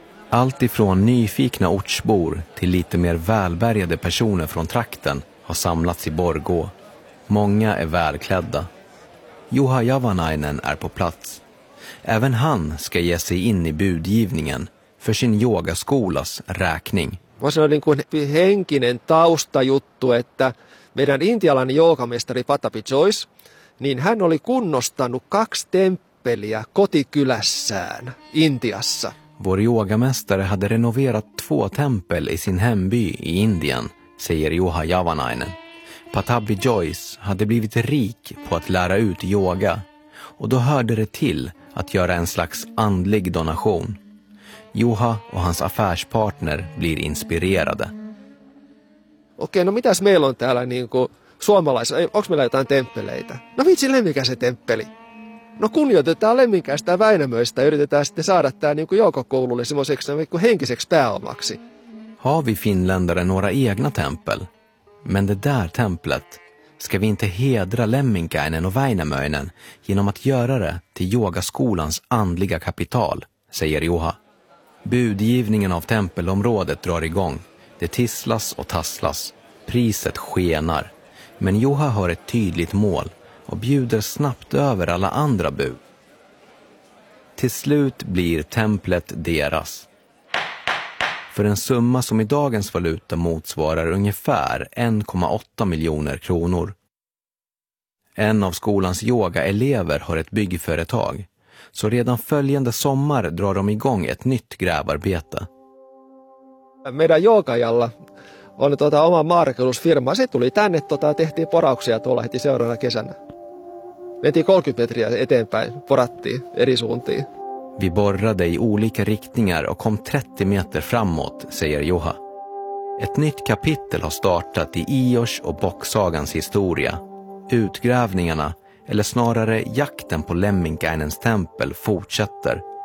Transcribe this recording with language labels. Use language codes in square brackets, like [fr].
[sv] Allt ifrån nyfikna ortsbor till lite mer välbärgade personer från trakten har samlats i Borgå. Många är välklädda. Juha Javanainen är på plats. Även han ska ge sig in i budgivningen för sin yogaskolas räkning. Vad sa det en [fi] henkinen taustajuttu, att meidän intialainen joogamestari Patapi Joyce, niin hän oli kunnostanut 2 temppeliä kotikylässään Intiassa. [sv] Vår yogamästare hade renoverat 2 tempel i sin hemby i Indien, säger Juha Javanainen. Patapi Joyce hade blivit rik på att lära ut yoga, och då hörde det till att göra en slags andlig donation. Juha och hans affärspartner blir inspirerade. [fi] Okei, no mitäs meillä on täällä niin kuin suomalaisia? Onko meillä jotain temppeleitä? No vitsi, Lemminkäisen temppeli. No kunnioitetaan Lemminkäistä ja Väinämöistä ja yritetään sitten saada tämä niin kuin joukokoululle semmoiseksi kuin henkiseksi pääomaksi. [sv] Har vi finländare några egna tempel? Men det där templet, ska vi inte hedra Lemminkäinen och Väinämöinen genom att göra det till yogaskolans andliga kapital, säger Juha. Budgivningen av tempelområdet drar igång. Det tisslas och tasslas. Priset skenar. Men Juha har ett tydligt mål och bjuder snabbt över alla andra bud. Till slut blir templet deras. För en summa som i dagens valuta motsvarar ungefär 1,8 miljoner kronor. En av skolans yogaelever har ett byggföretag. Så redan följande sommar drar de igång ett nytt grävarbete. [fi] Meidän joogajalla on oma maanrakennusfirma. Se tuli tänne, tehtiin porauksia tuolla heti seuraavana kesänä. Mentiin 30 metriä eteenpäin, porattiin eri suuntiin. [sv] Vi borrade i olika riktningar och kom 30 meter framåt, säger Juha. Ett nytt kapitel har startat i Ios och Bocksagans historia. Utgrävningarna, eller snarare jakten på Lemminkainens tempel, fortsätter.